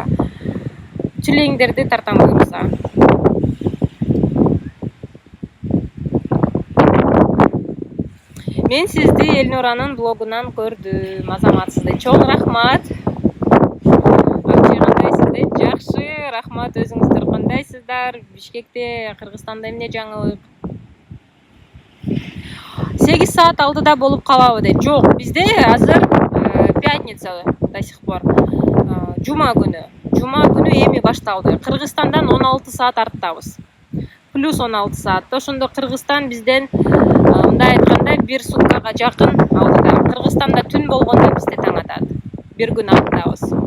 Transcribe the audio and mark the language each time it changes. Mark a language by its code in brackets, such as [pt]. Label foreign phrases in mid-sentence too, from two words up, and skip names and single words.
[ky] Тюлеңдерди тартам буйруса. Мен сизди Элнуранын блогунан көрдүм. Азаматсызды чоң рахмат. Кандайсыздар? Жакшы, рахмат. Өзүңүздөр кандайсыздар? Бишкекте, Кыргызстанда эмне жаңылык? 8 саат алдыда болуп калабы дейт. Жок, бизде азыр [ru] пятница до сих пор. [ky] Жума күнү эми башталды. Кыргызстандан 16 саат арттабыз. Плюс 16 саат. Ошондо Кыргызстан бизден мындай айтканда 1 суткага жакын алдыда. Кыргызстанда түн болгондо бизде таң атат. 1 күн алдыбыз.